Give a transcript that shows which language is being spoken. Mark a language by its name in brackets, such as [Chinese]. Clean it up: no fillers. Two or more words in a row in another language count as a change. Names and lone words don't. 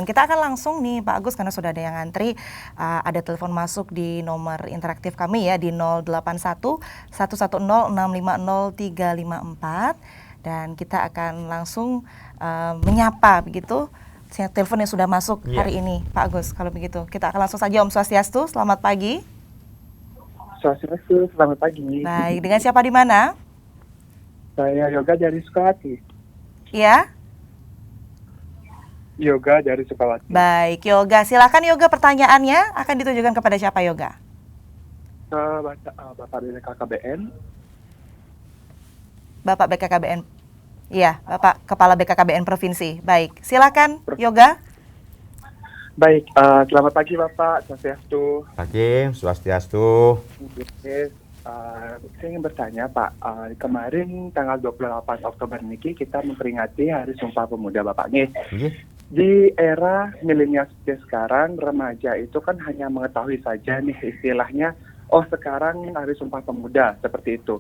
[Indonesian] Dan kita akan langsung nih Pak Agus karena sudah ada yang ngantri, ada telepon masuk di nomor nomor interaktif kami ya di 081 110 650 354 dan kita akan langsung menyapa begitu telepon yang sudah masuk hari ini Pak Agus. Kalau begitu kita akan langsung saja. Om Swastiastu, selamat pagi. Swastiastu, selamat pagi. Baik, dengan siapa di mana? Saya Yoga dari Sukawati. Ya. Yoga dari Sukawati. Baik, Yoga. Silakan Yoga, pertanyaannya akan ditujukan kepada siapa Yoga? Ke Bapak BKKBN. Bapak BKKBN. Iya, Bapak Kepala BKKBN Provinsi. Baik, silakan Yoga. Baik, selamat pagi Bapak. Swastiastu. Pagi, Swastiastu. Saya ingin bertanya Pak, kemarin tanggal 28 Oktober ini kita memperingati Hari Sumpah Pemuda Bapak nih. Di era milenial seperti sekarang, remaja itu kan hanya mengetahui saja nih istilahnya, oh sekarang Hari Sumpah Pemuda, seperti itu.